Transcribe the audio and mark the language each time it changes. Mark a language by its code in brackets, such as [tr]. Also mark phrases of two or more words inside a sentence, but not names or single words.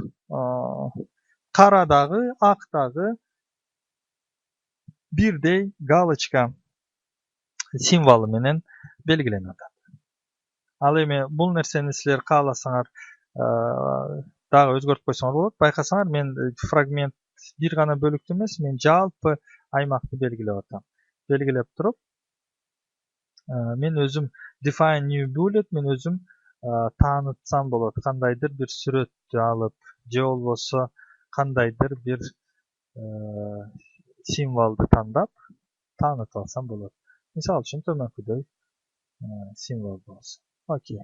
[ky] Карадагы, актагы бирдей галочка символу менен белгиленип атат. Ал эми бул нерсени силер кааласаңар дагы өзгөртүп койсоңор болот. Байкасаңар, мен фрагмент бир гана бөлүктү эмес, мен жалпы аймакты белгилеп атам. Белгилеп туруп, мен өзүм [en] define new bullet, [ky] мен өзүм таанытсам болот. Кандайдыр бир сүрөттү алып, же болбосо кандайдыр бир символду тандап таанытып алсам болот. Мисалы үчүн төмөнкүдөй символ болсун. Окей.